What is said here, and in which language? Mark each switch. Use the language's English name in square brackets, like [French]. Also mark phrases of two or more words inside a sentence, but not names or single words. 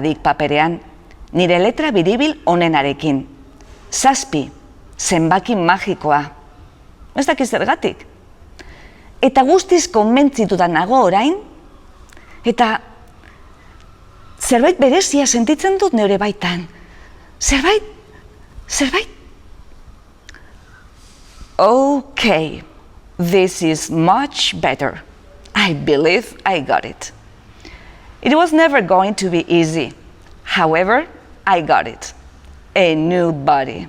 [Basque] Dick paperean, nire letra biribil onenarekin. 7, zenbaki magikoa. Ez dakiz zergatik. Eta guztiz konbentzituta nago orain, eta zerbait berezia sentitzen dut neure baitan. Zerbait. [English] Okay, this is much better. I believe I got it. It was never going to be easy. However, I got it. A new body.